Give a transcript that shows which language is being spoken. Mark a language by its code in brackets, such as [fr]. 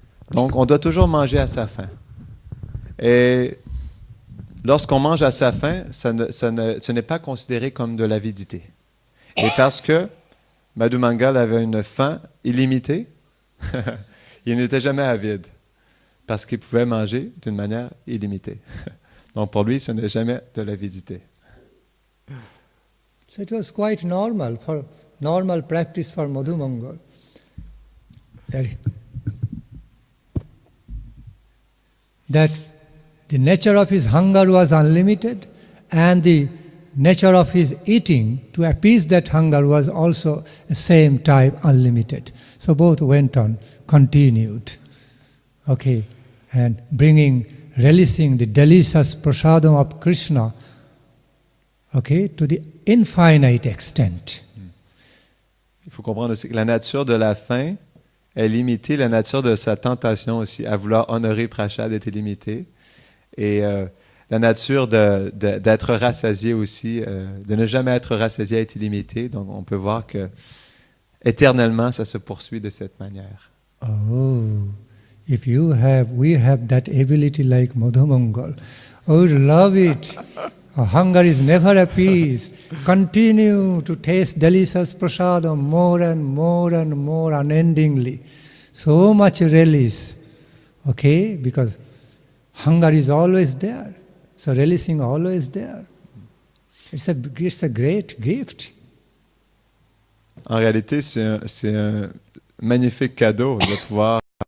[fr] Donc, on doit toujours manger à sa faim. Et lorsqu'on mange à sa faim, ce n'est pas considéré comme de l'avidité. Et parce que Madhumangal avait une faim illimitée, il n'était jamais avide, parce qu'il pouvait manger d'une manière illimitée. Donc pour lui, ce n'est jamais de l'avidité. [en] So it was quite normal practice for Madhumangal. That the nature of his hunger was unlimited, and the nature of his eating to appease that hunger was also the same type, unlimited. So both went on, continued. Okay, and relishing the delicious prasadam of Krishna, okay, to the infinite extent. [fr] Il faut comprendre aussi que la nature de la faim est limitée, la nature de sa tentation aussi, à vouloir honorer Prashad est limitée. Et la nature d'être rassasié aussi, de ne jamais être rassasié est illimitée. Donc on peut voir que éternellement, ça se poursuit de cette manière. [en] Oh, if we have that ability like Madhumangal, I would love it. Our hunger is never appeased. Continue to taste delicious prasadam more and more and more unendingly. So much relish, okay? Because hunger is always there. So relishing always there. It's a great gift. [fr] En réalité, c'est un magnifique cadeau de pouvoir.